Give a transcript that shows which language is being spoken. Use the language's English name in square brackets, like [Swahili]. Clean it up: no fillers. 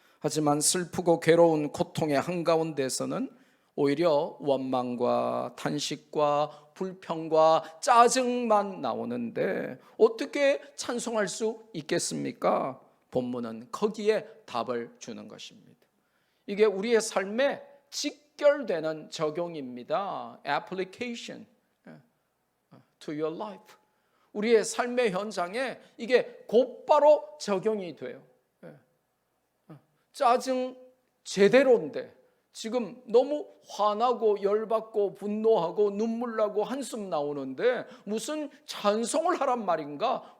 [Korean] 하지만 슬프고 괴로운 고통의 한가운데서는 오히려 원망과 탄식과 불평과 짜증만 나오는데 어떻게 찬송할 수 있겠습니까? 본문은 거기에 답을 주는 것입니다. 이게 우리의 삶에 직결되는 적용입니다. [English] Application to your life. [Korean] 우리의 삶의 현장에 이게 곧바로 적용이 돼요. 짜증 제대로인데 지금 너무 화나고 열받고 분노하고 눈물 나고 한숨 나오는데 무슨 찬송을 하란 말인가?